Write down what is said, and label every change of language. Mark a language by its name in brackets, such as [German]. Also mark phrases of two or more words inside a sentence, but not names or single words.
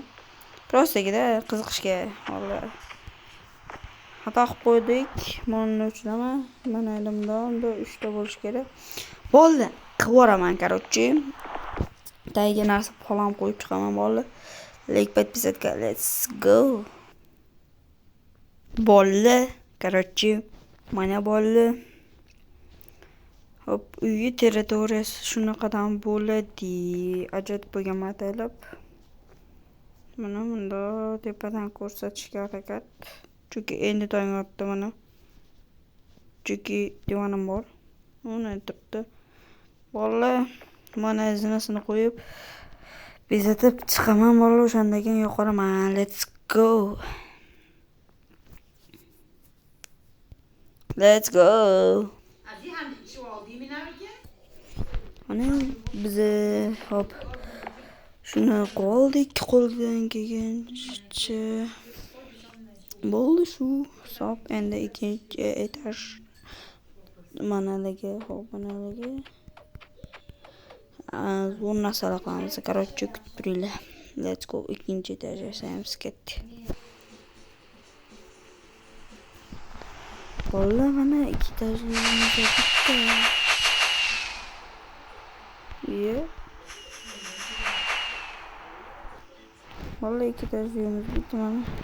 [Uzbek] Prostagida qiziqishga o'xshaydi. Xato qilib qo'ydik. Mana uchunami? Mana elimda 3 ta bo'lish kerak. Bo'ldi, qilib yuboraman, короче. Tagiga narsa qo'lam qo'yib chiqaman, bo'ldi. [Russian] Like подписаться, [English] let's go. [Uzbek] Bo'ldi, короче. Mana bo'ldi. Hop, uyi territoriyasi shunaqadan bo'ladi. Ajratib qo'yganman ataylab. Mana bunda tepadan ko'rsatishga harakat. Chunki endi tong otdi mana. Chunki divonim bor. Uni turibdi. Bo'ldi, mana zinasini qo'yib bezatib chiqaman, bo'ldi. O'shandan keyin yo'qolaman. [English] Let's go. Let's go. [Uzbek] Mana biz hop shuni qoldik, qo'ldan kelgancha. Bo'ldi shu hisob. Endi ikkinchi etaj manalarga, hop manalarga bu narsalar qilamiz. Короче, kutib turinglar. [English] Let's go. [Uzbek] Ikkinchi etaj yasaymiz, ketdi. Bo'ldi, mana ikki etajlarimiz bitta. Bo'ldi, ikki etajlarimiz bitta mana.